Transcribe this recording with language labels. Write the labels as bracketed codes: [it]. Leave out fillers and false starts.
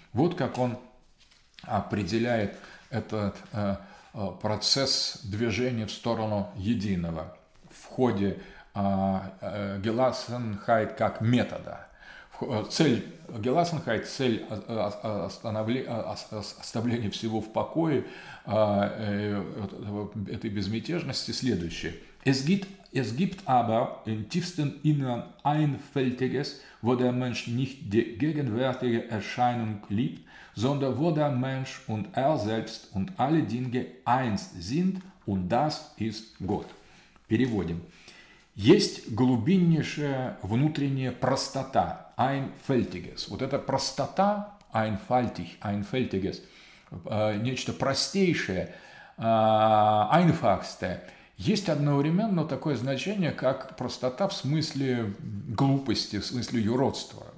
[ru] Вот как он определяет этот процесс движения в сторону единого в ходе Гелассенхайт как метода. Цель Гелассенхайт, цель оставления всего в покое, этой безмятежности следующая. [de] Es gibt aber im tiefsten Innern ein Feldiges, wo der Mensch nicht die gegenwärtige Erscheinung liebt, sondern wo der Mensch und er selbst und alle Dinge eins sind, und das ist Gott. [ru] Переводим. Есть глубиннейшая внутренняя простота, ein Feldiges. Вот эта простота, ein Feldiges, нечто простейшее, einfachste, есть одновременно такое значение, как простота в смысле глупости, в смысле юродства.